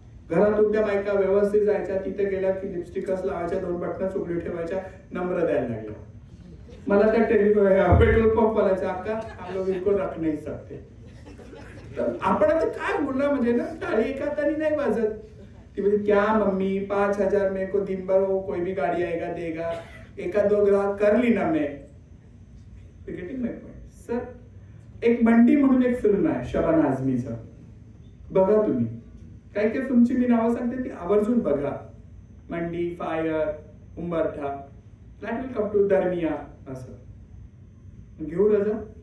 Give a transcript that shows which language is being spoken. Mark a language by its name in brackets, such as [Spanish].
[Marathi] घरातून त्या बायका व्यवस्थित जायच्या, तिथे गेल्या की लिपस्टिकच लावायच्या, 2 बटन उघडी ठेवायच्या, नंबर द्यायला लागल्या. मला त्या पेट्रोल पंप वाल्याच्या अक्का [Hindi] हम लोग इनको रख नहीं सकते. [Marathi] तर आपण आता काय बोलणार म्हणजे ना, टाळी एका हाताने नाही वाजत. ती म्हणजे [Hindi] क्या मम्मी 5,000 मेरे को दिन भर वो कोई भी गाड़ी आएगा देगा, 1-2 ग्राहक कर ली ना मैं. [English] Getting my point sir. [Marathi] एक मंडी म्हणून एक फिल्म आहे शबाना आझमीचं, बघा तुम्ही. काही काही फिल्मची मी नावं सांगते ती आवर्जून बघा. मंडी, fire, Umbartha, [English] That will come to दरमिया. [Marathi] असं घेऊ रजा.